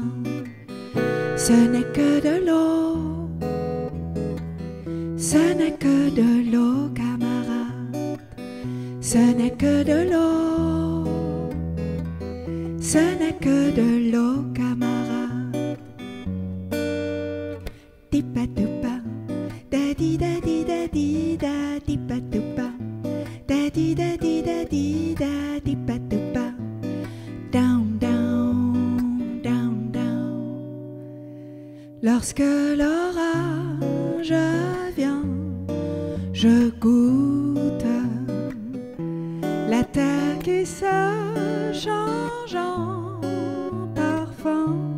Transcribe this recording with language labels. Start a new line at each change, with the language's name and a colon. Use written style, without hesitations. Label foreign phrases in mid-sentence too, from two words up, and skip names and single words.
French: Ce n'est que de l'eau, ce n'est que de l'eau, camarade. Ce n'est que de l'eau, ce n'est que de l'eau, camarade. Tipa-tupa, da-di-da-di-da-di-da, tipa-tupa, da-di-da-di-da-di-da, tipa-tupa,
English: down, down, down, down.
French: Lorsque l'orage vient, je goûte la terre qui se change en parfum.